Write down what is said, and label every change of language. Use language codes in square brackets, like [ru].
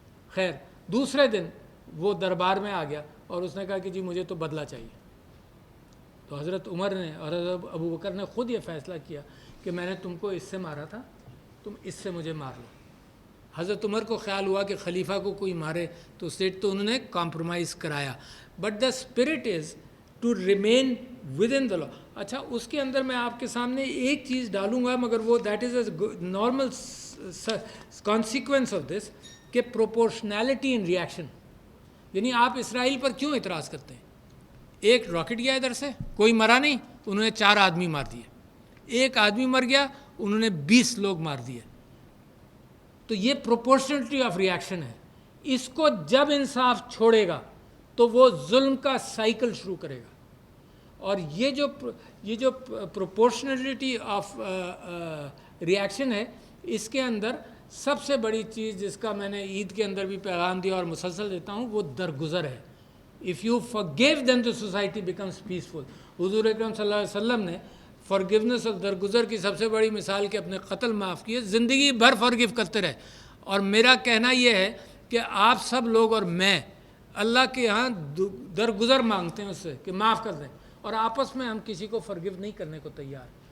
[ur] خیر، دوسرے دن وہ دربار میں آ گیا اور اس نے کہا کہ جی مجھے تو بدلہ چاہیے. تو حضرت عمر نے اور حضرت ابوبکر نے خود یہ فیصلہ کیا کہ میں نے تم کو اس سے مارا تھا، تم اس سے مجھے مار لو. حضرت عمر کو خیال ہوا کہ خلیفہ کو کوئی مارے تو انہوں نے کمپرومائز کرایا. [en] But the spirit is to remain within the law. [ur] اچھا، اس کے اندر میں آپ کے سامنے ایک چیز ڈالوں گا، مگر وہ [en] that is a normal consequence of this, [ur] کہ [en] Proportionality in reaction. [ur] یعنی آپ اسرائیل پر کیوں اعتراض کرتے ہیں؟ ایک راکٹ گیا ادھر سے، کوئی مرا نہیں، انہوں نے 4 آدمی مار دیے. ایک آدمی مر گیا، انہوں نے 20 لوگ مار دیے. تو یہ [en] proportionality of reaction [ur] ہے. اس کو جب انصاف چھوڑے گا تو وہ ظلم کا سائیکل شروع کرے گا. اور یہ جو [en] proportionality of reaction [ur] ہے، اس کے اندر سب سے بڑی چیز جس کا میں نے عید کے اندر بھی پیغام دیا اور مسلسل دیتا ہوں، وہ درگزر ہے. [en] If you forgive them the society becomes peaceful. [ur] حضور اکرم صلی اللہ علیہ وسلم نے forgiveness اور درگزر کی سب سے بڑی مثال کہ اپنے قتل معاف کیے، زندگی بھر forgive کرتے رہے. اور میرا کہنا یہ ہے کہ آپ سب لوگ اور میں اللہ کے ہاں درگزر مانگتے ہیں اس سے کہ معاف کر دیں، اور آپس میں ہم کسی کو forgive نہیں کرنے کو تیار.